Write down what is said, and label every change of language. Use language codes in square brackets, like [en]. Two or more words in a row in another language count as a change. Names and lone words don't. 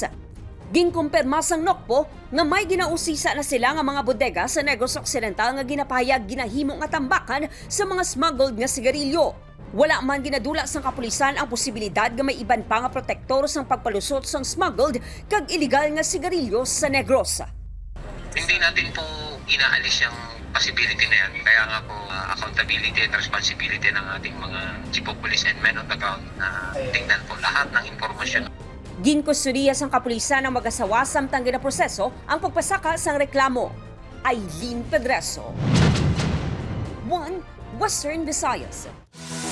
[hil] Ginkumpirma sang NOCPO nga may ginausisa na sila nga mga bodega sa Negros Occidental nga ginapahayag ginahimo nga tambakan sa mga smuggled nga sigarilyo. Wala man ginadula sang kapulisan ang posibilidad nga may iban pa nga protektor sang pagpalusot sang smuggled kag illegal nga sigarilyo sa Negros. [tl] Hindi natin po inaalis yung possibility na yan. Kaya nga po [en] accountability and responsibility [tl] ng ating mga [en] chief of police and men on the ground [tl] na tingnan po lahat ng informasyon. [hil] Ginkustudiya sang kapulisan ang mag-asawa samtang ginaproseso ang pagpasaka sang reklamo. Irene Pedreso, 1 Western Visayas.